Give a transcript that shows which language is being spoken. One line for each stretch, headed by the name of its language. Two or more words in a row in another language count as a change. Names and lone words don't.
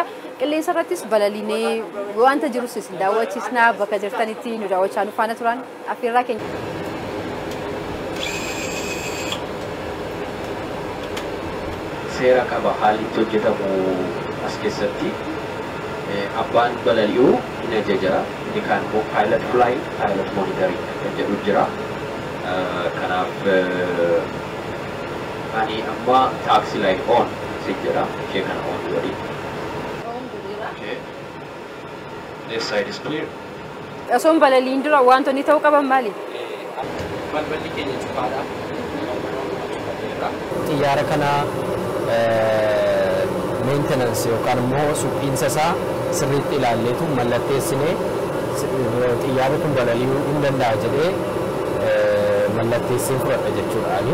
Oromo: Qilleensa irrattis balaliinee wanta jirus isin daawwachiisna bakka jirtanitti nu daawwachaa nu faana turan affeerraa keenya. Seera qaba haalli itti hojjetamu as keessatti. Abbaan balali'uu hin ajaja. Ini kan pilot flight, pilot monitoring kan jedhu jira. Kanaaf ani amma
English: taxi light on
Oromo: si jira. Ishee kana on godhi.
English: Okay. This side is clear.
Oromo: Osoon balaliin dura wantoonni ta'uu qaban maali? Balballi keenya cufaadha. Xiyyaara kana maintenance yookaan immoo suphiinsa isaa sirriitti ilaalleetu mallatteessinee xiyyaarri kun balali'uu hin danda'a jedhee mallatteessee fudhadha jechuudha.